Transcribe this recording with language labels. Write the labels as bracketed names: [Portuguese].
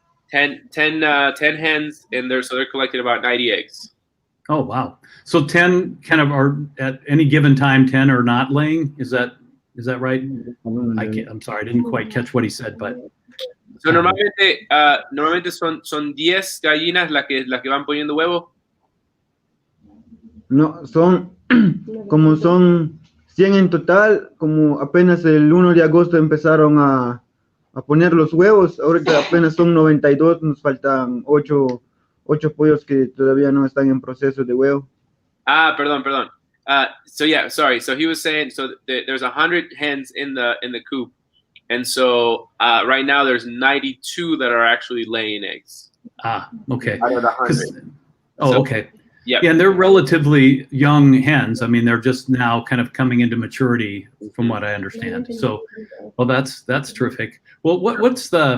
[English] 10 hens, and they're collecting about 90 eggs. Oh, wow. So 10 kind of are at any given time, 10 are not laying. Is that right? I'm sorry, I didn't quite catch what he said, but. [Spanish] So normalmente son 10 gallinas las que van poniendo huevo. No, son 100 en total, como apenas el 1 de agosto empezaron a poner los huevos, ahorita apenas son 92, nos faltan 8 pollos que todavía no están en proceso de huevo. [English] Perdón. So yeah, sorry. So he was saying, there's 100 hens in the coop, and so right now there's 92 that are actually laying eggs. Okay. Out of the 100. Okay. Yeah, and they're relatively young hens. I mean, they're just now kind of coming into maturity, from what I understand. So, well, that's terrific. Well, what's